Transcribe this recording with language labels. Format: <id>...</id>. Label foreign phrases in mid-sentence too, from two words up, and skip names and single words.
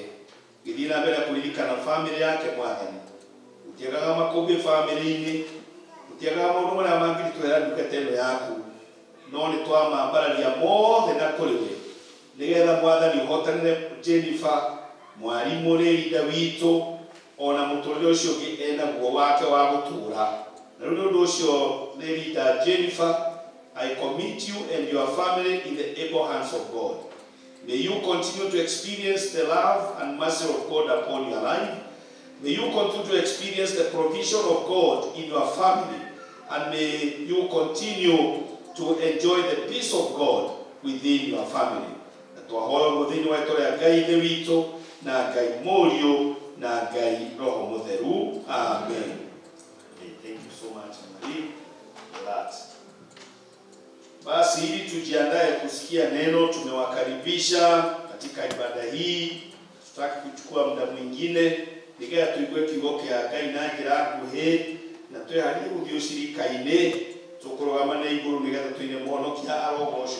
<ki>Gĩthiĩ na mbere kũririkana family yake Mwathani, gũtiagaga makũmbĩ family-inĩ, gũtiagaga maũndũ marĩa mangĩritũhera ndungata ĩno yaku, no nĩ twamambararia mothe na kũrĩ we, nĩgetha Mwathani ũhotanĩre Jennifer mwarimũ leader witũ, ona mũtũrĩre ũcio ũngĩ enaguo wake wa gũtũũra. Na rĩu nĩ ũndũ ũcio leader Jennifer,</ki> <en>I commit you and your family in the able hands of God. May you continue to experience the love and mercy of God upon your life. May you continue to experience the provision of God in your family, and may you continue to enjoy the peace of God within your family.</en> <ki>Na twahoya mũthĩinĩ wa rĩĩtwa rĩa Ngai Ithe witũ na Ngai Mũriũ na Ngai Roho Mũtheru. Amen.</ki> <en>Okay, thank you so much Marie for that.</en> <sw>Basi ili tujiandae kusikia neno, tumewakaribisha katika ibada hii. Tutaki kuchukua muda mwingine</sw> <ki>nigeya tuigue kiugo kia Ngai na njira nguhi na twehanie guthiucirika-ini tukurugama na iguru nigetha tuine muhonokia arogocwo.</ki>